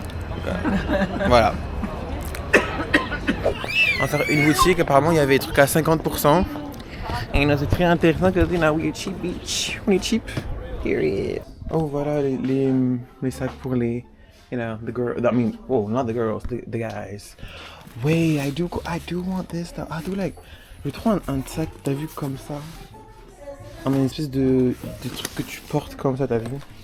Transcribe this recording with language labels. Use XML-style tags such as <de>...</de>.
<fr>Donc, voilà. On va faire une boutique. Apparemment, il y avait des trucs à 50%. Et c'est très intéressant que</fr> <en>we are cheap, bitch.</en> <fr>On est cheap. Period. Oh, voilà les sacs pour les,</fr> <en>you know, the girls. I mean, oh, not the girls, the guys. Wait, I do want this stuff. I do like,</en> <fr>je trouve un sac, t'as vu comme ça, une espèce de truc que tu portes comme ça, t'as vu?</fr>